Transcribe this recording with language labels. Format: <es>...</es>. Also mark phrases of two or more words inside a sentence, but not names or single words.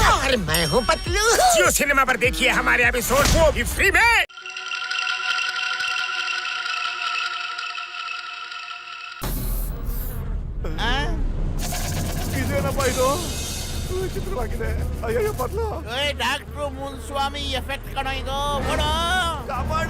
<hi>और मैं हूँ पतलू। जियो सिनेमा पर देखिए हमारे एपिसोड वो भी फ्री में।</hi> <kn>ಇದೇನಪ್ಪ ಇದು ವಿಚಿತ್ರವಾಗಿದೆ. ಅಯ್ಯಯ್ಯೋ ಪತ್ಲು ಡಾಕ್ಟ್ರು ಮುನ್ಸ್ವಾಮಿ ಎಫೆಕ್ಟ್ ಕಣೋ ಇದು. ಓಡೋ ಕಾಪಾಡು.</kn>